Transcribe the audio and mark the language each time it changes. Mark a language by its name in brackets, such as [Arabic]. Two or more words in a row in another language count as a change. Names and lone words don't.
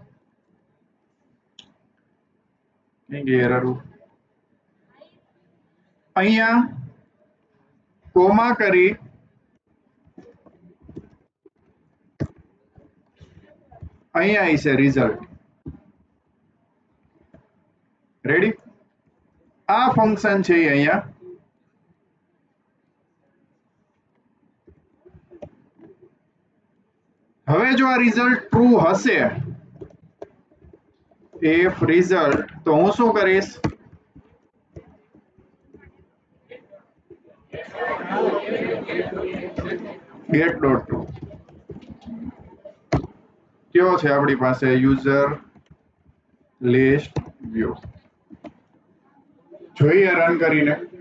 [Gujarati] એરર અહીંયા કોમા કરી અહીંયા આવી છે રિઝલ્ટ. રેડી? આ ફંક્શન છે અહીંયા હવે જો આ [English] result true [Gujarati] હશે, [English] if result, [Gujarati] તો હું શું કરીશ? [English] get dot true. [Gujarati] કયો છે આપણી પાસે? [English] user list view. [Gujarati] જોઈએ રન કરીને.